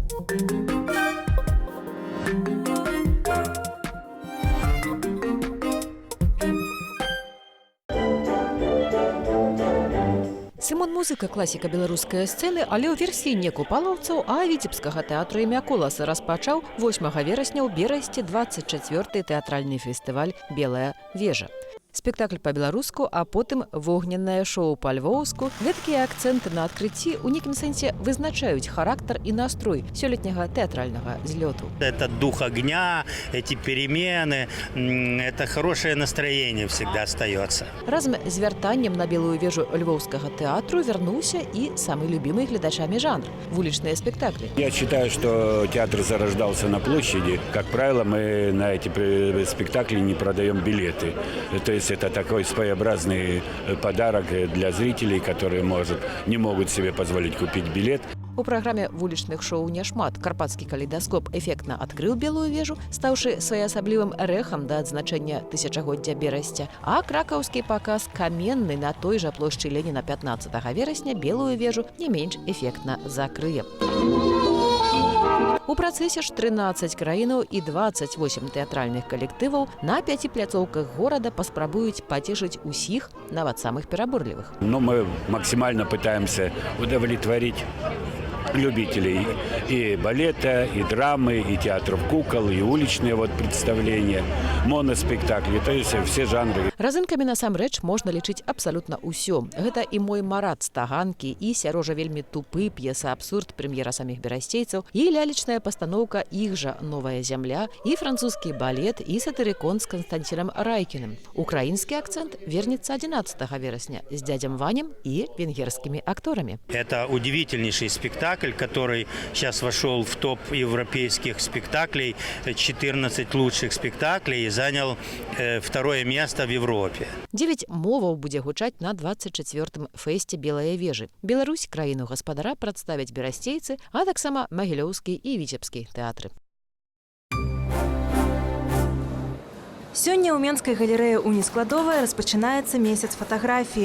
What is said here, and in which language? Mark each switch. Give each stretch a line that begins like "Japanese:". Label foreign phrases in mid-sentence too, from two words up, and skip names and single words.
Belarusian: Сымон музыка класіка беларускай сцэны, але ў версіі не купалаўцаў, а віцебскага тэатру імя Коласа распачаў 8 верасня ў Берасці 24-й тэатральны фестываль «Белая вежа». Спектакль па-беларуску, а потым вогненнае шоу па-львоўску. Гэткія акцэнты на адкрыцці ў нейкім сэнсе вызначаюць характар і настрой сёлетняга тэатральнага злёту.
Russian: Это дух огня, эти перемены, это хорошее настроение всегда остается.
Belarusian: Разам з вяртаннем на белую вежу львоўскага тэатру вярнуўся і
Russian: самый любимый
Belarusian: глядачамі жанр – вулічныя спектакли.
Russian: Я считаю, что театр зарождался на площади. Как правило, мы на эти спектакли не продаем билеты. То есть это такой своеобразный подарок для зрителей, которые не могут себе позволить купить билет.
Belarusian: У праграме вулічных шоу няшмат. Карпатскі калейдаскоп эфектна адкрыў белую вежу, стаўшы своеасаблівым рэхам да адзначэння тысячагоддзя Берасця. А кракаўскі паказ каменны на той жа плошчы Леніна 15 верасня белую вежу не менш эфектна закрые. У працэсе ж 13 краінаў і 28 тэатральных калектываў на 5 пляцоўках горада паспрабуюць пацешыць усіх, нават самых пераборлівых.
Russian: Но мы максимально пытаемся удовлетворить любителей и балета, и драмы, и театров кукол, и уличные представления, моноспектакли, то есть все жанры.
Belarusian: Разынкамі насамрэч можна лічыць абсалютна ўсё. Гэта і мой марад стаганкі, і сярожа вельмі тупы п'еса абсурд прэм'ера саміх берасцейцаў, і лялечная пастаноўка іх жа «Новая зямля», і французскі балет, і сатырыкон з Константином Райкіным. Украінскі акцент вернецца 11 верасня з дядзям Ванем і венгерскімі акторамі.
Russian: Это удивительнейший спектакль, который сейчас вошел в топ европейских спектаклей, 14 лучших спектаклей, и занял второе место в Европе.
Belarusian: 9 моваў будзе гучаць на 24-м фэсце «Белая вежы». Беларусь краіну гаспадара прадставяць берасцейцы, а таксама магілёўскі і віцебскі тэатры. Сёння ў Менскай галерэі «Уніскладовая» распачынаецца месяц фатаграфіі.